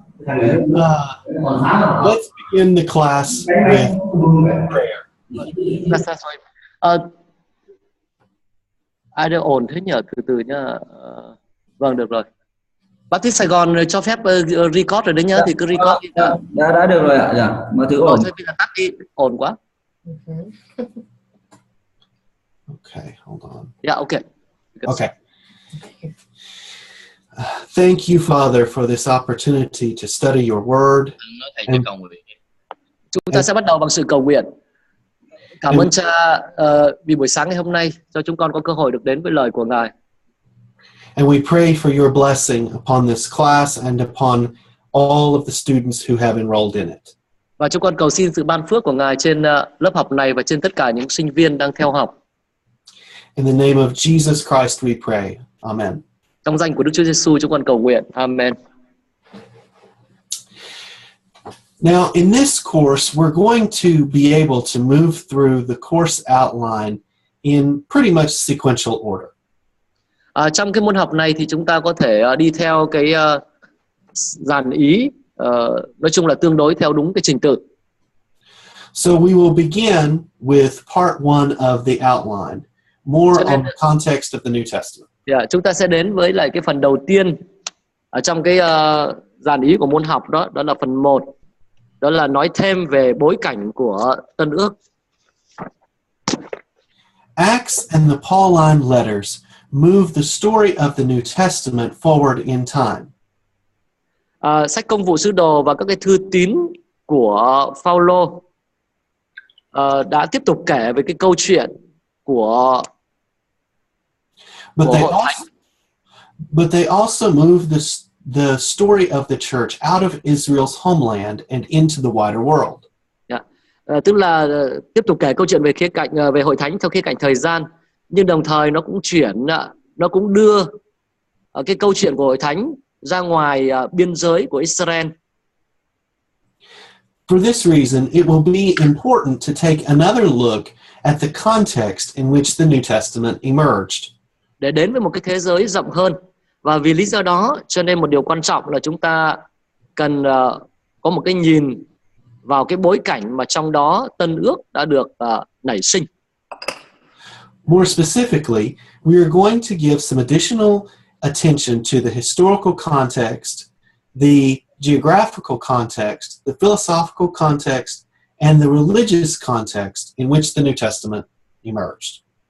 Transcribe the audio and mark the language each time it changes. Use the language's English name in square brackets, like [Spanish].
[English] Let's begin the class with prayer. [Vietnamese] Ai đều ổn thế nhờ, từ từ nhá. Vâng, được rồi. Bác thích Sài Gòn cho phép record rồi đấy nhá, thì cứ record đi nhá. Đã được rồi ạ. Dạ, mọi thứ ổn. Thôi bây giờ tắt đi, ổn quá. [English] Okay, hold on. Yeah, okay. Okay. Thank you, Father, for this opportunity to study your word. [Vietnamese] Chúng ta sẽ bắt đầu bằng sự cầu nguyện. Cảm ơn Cha vì buổi sáng ngày hôm nay cho chúng con có cơ hội được đến với lời của Ngài. [English] And we pray for your blessing upon this class and upon all of the students who have enrolled in it. [Vietnamese] Và chúng con cầu xin sự ban phước của Ngài trên lớp học này và trên tất cả những sinh viên đang theo học. [English] In the name of Jesus Christ we pray. Amen. [Vietnamese] Trong danh của Đức Chúa Giêsu chúng con cầu nguyện. [English] Amen. Now, in this course, we're going to be able to move through the course outline in pretty much sequential order. [Vietnamese] Trong cái môn học này thì chúng ta có thể đi theo cái dàn ý, nói chung là tương đối theo đúng cái trình tự. [English] So we will begin with part 1 of the outline, more on the context of the New Testament. [Vietnamese] Yeah, chúng ta sẽ đến với lại cái phần đầu tiên ở trong cái dàn ý của môn học đó, đó là phần 1. Đó là nói thêm về bối cảnh của Tân Ước. [English] Acts and the Pauline letters move the story of the New Testament forward in time. [Vietnamese] Sách Công vụ Sứ đồ và các cái thư tín của Phaolô đã tiếp tục kể về cái câu chuyện của [English] But they also move the story of the church out of Israel's homeland and into the wider world. [Vietnamese] Tức là tiếp tục kể câu chuyện về khía cạnh về hội thánh theo khía cạnh thời gian, nhưng đồng thời nó cũng đưa cái câu chuyện của hội thánh ra ngoài biên giới của Israel. [English] For this reason, it will be important to take another look at the context in which the New Testament emerged. [Vietnamese] Để đến với một cái thế giới rộng hơn. Và vì lý do đó cho nên một điều quan trọng là chúng ta cần có một cái nhìn vào cái bối cảnh mà trong đó Tân Ước đã được nảy sinh. [English] More specifically, we are going to give some additional attention to the historical context, the geographical context, the philosophical context, and the religious context in which the New Testament emerged.